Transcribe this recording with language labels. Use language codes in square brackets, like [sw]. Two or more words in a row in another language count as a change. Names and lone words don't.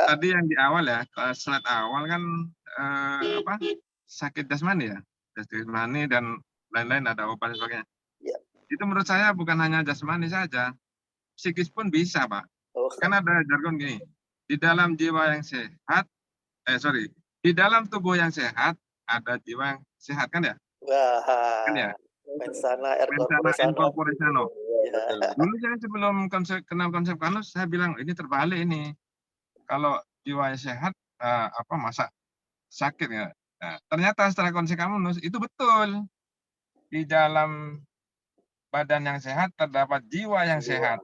[id] Tadi yang di awal ya, slide awal kan sakit jasmani ya, jasmani dan lain-lain ada obat dan sebagainya. ya. Itu menurut saya bukan hanya jasmani saja, psikis pun bisa Pak. Oh, Kan ada jargon gini, di dalam jiwa yang sehat, di dalam tubuh yang sehat ada jiwa yang sehat kan ya? Kan ya? wah. [la] Mensana Mensana corpore in sano. corpore sano. [id] Ya. Dulu saya sebelum kenal konsep Karnus, saya bilang ini terbalik ini. Kalau jiwanya sehat, masa sakit ya? Nah, ternyata setelah konsep Karnus itu betul. Di dalam badan yang sehat terdapat jiwa yang sehat.